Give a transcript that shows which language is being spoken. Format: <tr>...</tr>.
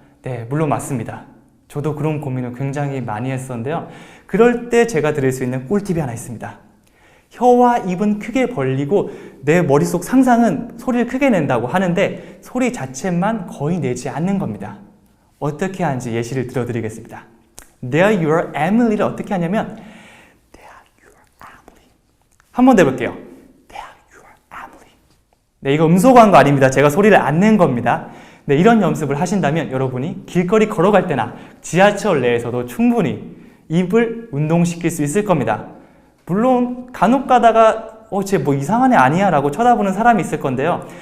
<ko>네, 물론 맞습니다. 저도 그런 고민을 굉장히 많이 했었는데요. 그럴 때 제가 드릴 수 있는 꿀팁이 하나 있습니다. 혀와 입은 크게 벌리고 내 머릿속 상상은 소리를 크게 낸다고 하는데 소리 자체만 거의 내지 않는 겁니다. 어떻게 하는지 예시를 들어드리겠습니다.</ko> <en>There you are, Emily를 어떻게 하냐면 There you are, Emily.</en> <ko>한 번 더 해볼게요. There you are, Emily. 네, 이거 음소거한 거 아닙니다. 제가 소리를 안 낸 겁니다. 네, 이런 연습을 하신다면 여러분이 길거리 걸어갈 때나 지하철 내에서도 충분히 입을 운동시킬 수 있을 겁니다. 물론 간혹 가다가 쟤 뭐 이상한 애 아니야 라고 쳐다보는 사람이 있을 건데요.</ko>